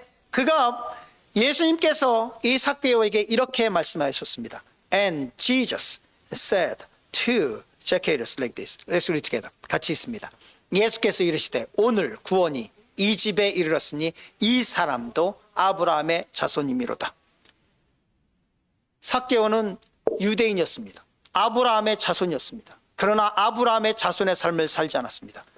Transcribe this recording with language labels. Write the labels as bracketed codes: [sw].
[ko] 그가 예수님께서 이 삭개오에게 이렇게 말씀하셨습니다. [en] And Jesus said to Zacchaeus like this. Let's read together. [ko] 같이 있습니다. 예수께서 이르시되 오늘 구원이 이 집에 이르렀으니 이 사람도 아브라함의 자손이미로다. 삭개오는 유대인이었습니다. 아브라함의 자손이었습니다. 그러나 아브라함의 자손의 삶을 살지 않았습니다.